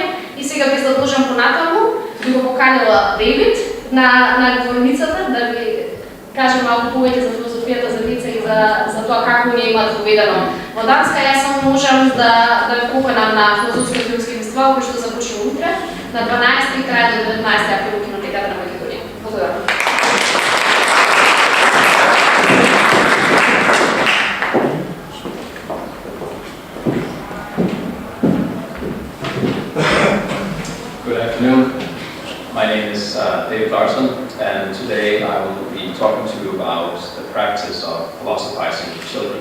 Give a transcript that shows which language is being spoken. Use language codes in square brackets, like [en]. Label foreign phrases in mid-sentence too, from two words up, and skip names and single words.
[mk] И сега без да должам понатаму, би го поканила Девид на говорницата да ви каже малку повеќе за филозофијата за деца и за тоа како ние имаат воведено во Данска. Јас само можам да ве поканам на филозофски филмски фестивал кој што започна утре на 12 и крај до 19 април во кинотеката на Македонија. Благодарам. [en] Good afternoon. My name is David Larsson, and today I will be talking to you about the practice of philosophizing with children.